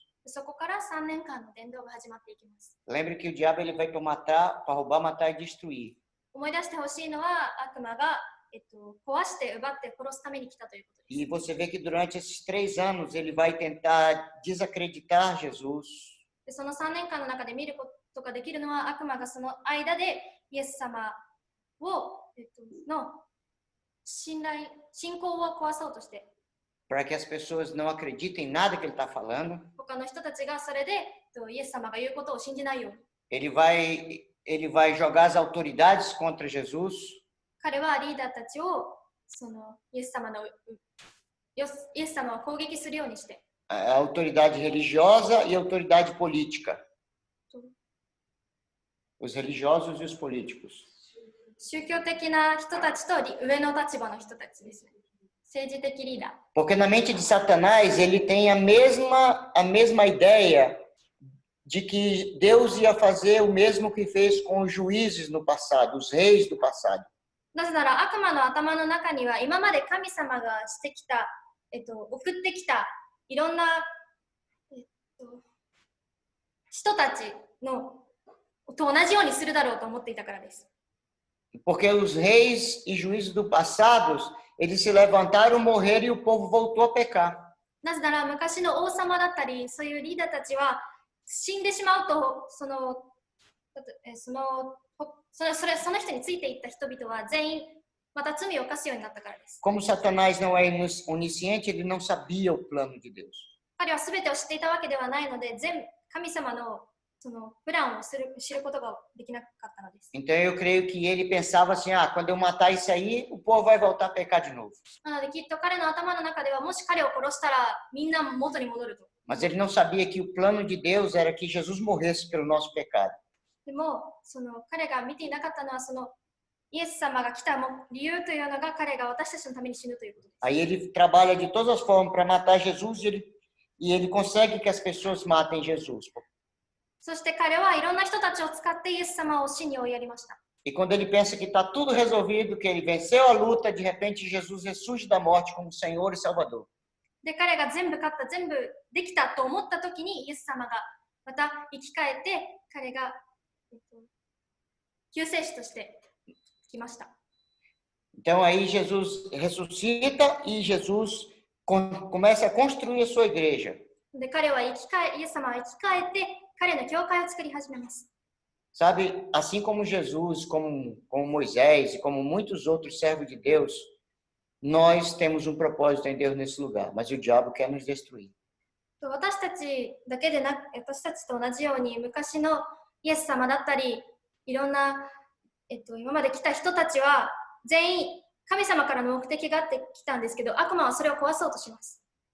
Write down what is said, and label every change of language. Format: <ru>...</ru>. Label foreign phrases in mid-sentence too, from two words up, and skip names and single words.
<ja>そこから3年間の伝道が始まっていきます。</ja> <pt>Lembre que o diabo ele vai para matar, para roubar, matar e destruir.</pt> <ja>思い出してほしいのは悪魔が、壊して奪って殺すために来たということです。</ja> <pt>E você vê que durante esses 3 anos ele vai tentar desacreditar Jesus.</pt> <ja>でその3年間の中で見ることができるのは悪魔がその間でイエス様を、の信仰を壊そうとして、</ja> <pt>Para que as pessoas não acreditem em nada que ele está falando.</pt> <ja>他の人たちがそれで、イエス様が言うことを信じないように。</ja> <pt>Ele vai jogar as autoridades contra Jesus.</pt> <ja>彼はリーダーたちをイエス様を攻撃するようにして、</ja> <pt>A autoridade religiosa e a autoridade política. Os religiosos e os políticos.</pt> <ja>宗教的な人たちと上の立場の人たちですね。政治的リーダー。</ja> <pt>Porque na mente de Satanás ele tem a mesma ideia de que Deus ia fazer o mesmo que fez com os juízes no passado, os reis do passado.</pt> <ja>なぜなら悪魔の頭の中には今まで神様がしてきた、送ってきたいろんな、人たちと同じようにするだろうと思っていたからです。</ja> <pt>Porque os reis e juízes do passado, eles se levantaram, morreram e o povo voltou a pecar.</pt> <ja>なぜなら昔の王様だったりそういうリーダーたちは死んでしまうとその人についていった人々は全員また罪を犯すようになったからです。</ja> <pt>Como Satanás não é onisciente, ele não sabia o plano de Deus.</pt> <ja>彼は全てを知っていたわけではないので神様のプランを知ることができなかったのです。</ja> <pt>Então eu creio que ele pensava assim, quando eu matar isso aí, o povo vai voltar a pecar de novo.</pt> <ja>なのできっと彼の頭の中ではもし彼を殺したらみんな元に戻ると。</ja> <pt>Mas ele não sabia que o plano de Deus era que Jesus morresse pelo nosso pecado.</pt> <ja>でも彼が見ていなかったのはイエス様が来た理由というのが彼が私たちのために死ぬということです。</ja> <pt>Aí ele trabalha de todas as formas para matar Jesus e ele consegue que as pessoas matem Jesus.</pt> <ja>そして彼はいろんな人たちを使ってイエス様を死に追いやりました。</ja> <pt>E quando ele pensa que está tudo resolvido, que ele venceu a luta, de repente Jesus ressurge da morte como Senhor e Salvador.</pt> <ja>で彼が全部勝った、全部できたと思った時にイエス様がまた生き返って彼が、救世主として来ました。</ja> <pt>Então aí Jesus ressuscita e Jesus começa a construir a sua igreja.</pt> <ja>で彼はイエス様は生き返って彼の教会を作り始めます。</ja> <pt>Sabe, assim como Jesus, como Moisés e como muitos outros servos de Deus, nós temos um propósito em Deus nesse lugar, mas o diabo quer nos destruir.</pt> <ja>私たちだけでなく、私たちと同じように昔のイエス様だったり、いろんな、今まで来た人たちは全員神様からの目的があって来たんですけど、悪魔はそれを壊そうとします。</ja>